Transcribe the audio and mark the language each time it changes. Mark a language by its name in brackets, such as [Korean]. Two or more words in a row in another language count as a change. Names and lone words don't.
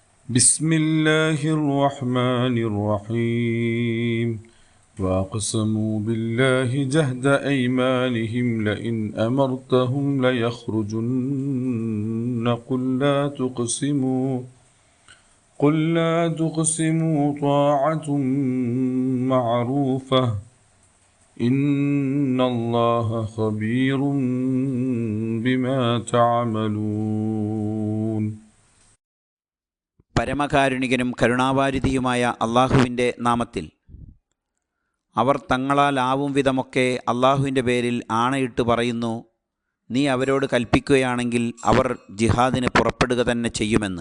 [Arabic] بسم الله الرحمن الرحيم وأقسموا بالله جهد أيمانهم لئن أمرتهم ليخرجن قل لا تقسموا طاعة معروفة إن الله خبير بما تعملون. [Malayalam] പരമകാരുണികനും കരുണാവാരിധിയുമായ അള്ളാഹുവിൻ്റെ നാമത്തിൽ. അവർ തങ്ങളാലാവും വിധമൊക്കെ അള്ളാഹുവിൻ്റെ പേരിൽ ആണയിട്ട് പറയുന്നു, നീ അവരോട് കൽപ്പിക്കുകയാണെങ്കിൽ അവർ ജിഹാദിന് പുറപ്പെടുക തന്നെ ചെയ്യുമെന്ന്.